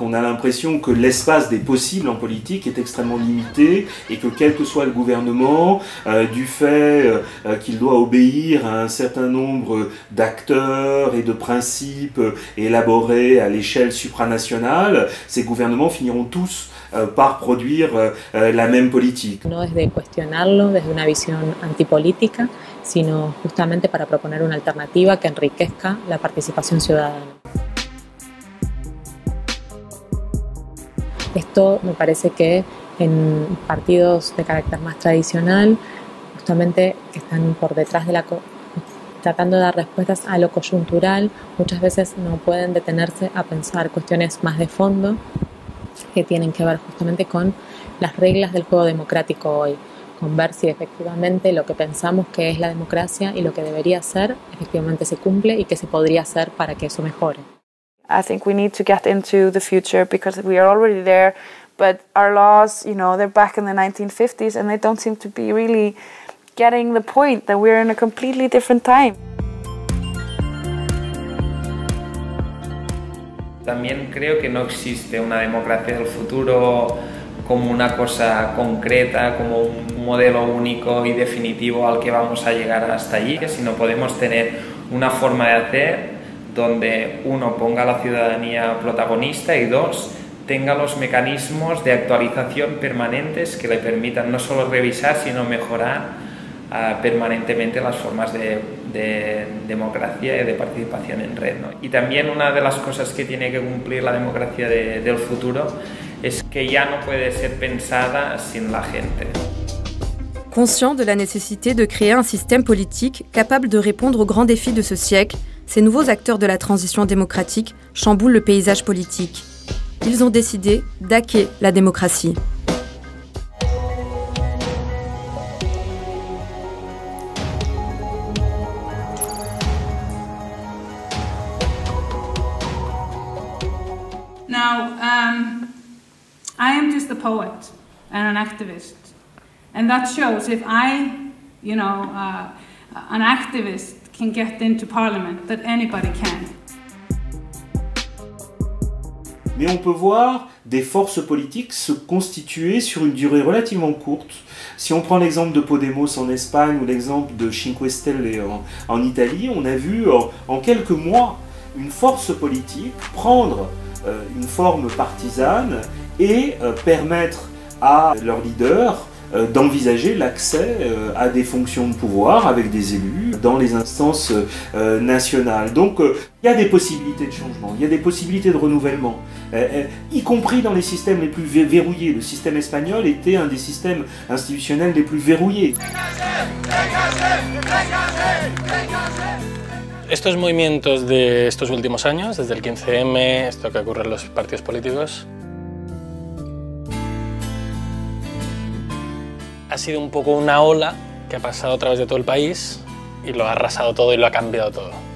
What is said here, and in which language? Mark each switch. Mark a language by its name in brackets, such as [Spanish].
[French] On a l'impression que l'espace des possibles en politique est extrêmement limité et que quel que soit le gouvernement, du fait qu'il doit obéir à un certain nombre d'acteurs et de principes élaborés à l'échelle supranationale, ces gouvernements finiront tous par produire la même politique. [Spanish] No desde cuestionarlo desde una visión antipolítica, sino justamente para proponer una alternativa que enriquezca la participación ciudadana. Esto me parece que en partidos de carácter más tradicional, justamente que están por detrás de tratando de dar respuestas a lo coyuntural, muchas veces no pueden detenerse a pensar cuestiones más de fondo que tienen que ver justamente con las reglas del juego democrático hoy, con ver si efectivamente lo que pensamos que es la democracia y lo que debería ser efectivamente se cumple y qué se podría hacer para que eso mejore. [English] I think we need to get into the future because we are already there, but our laws, you know, they're back in the 1950s and they don't seem to be really getting the point that we're in a completely different time. [Spanish] También creo que no existe una democracia del futuro como una cosa concreta, como un modelo único y definitivo al que vamos a llegar hasta allí, sino podemos tener una forma de hacer donde uno ponga a la ciudadanía protagonista y dos, tenga los mecanismos de actualización permanentes que le permitan no solo revisar, sino mejorar permanentemente las formas de democracia y de participación en red, ¿no? Y también una de las cosas que tiene que cumplir la democracia del futuro es que ya no puede ser pensada sin la gente. [French] Conscient de la nécessité de créer un système politique capable de répondre aux grands défis de ce siècle, ces nouveaux acteurs de la transition démocratique chamboulent le paysage politique. Ils ont décidé d'hacker la démocratie. [English] Now, I am just a poet and an activist, and that shows if I, an activist can get into parliament, that anybody can. [French] Mais on peut voir des forces politiques se constituer sur une durée relativement courte. Si on prend l'exemple de Podemos en Espagne ou l'exemple de Cinque Stelle en Italie, on a vu en quelques mois une force politique prendre une forme partisane et permettre à leurs leaders d'envisager l'accès à des fonctions de pouvoir avec des élus dans les instances nationales. Donc il y a des possibilités de changement, il y a des possibilités de renouvellement, y compris dans les systèmes les plus verrouillés. Le système espagnol était un des systèmes institutionnels les plus verrouillés. [Spanish] Estos movimientos de estos últimos años, desde el 15M, esto que ocurre en los partidos políticos, ha sido un poco una ola que ha pasado a través de todo el país y lo ha arrasado todo y lo ha cambiado todo.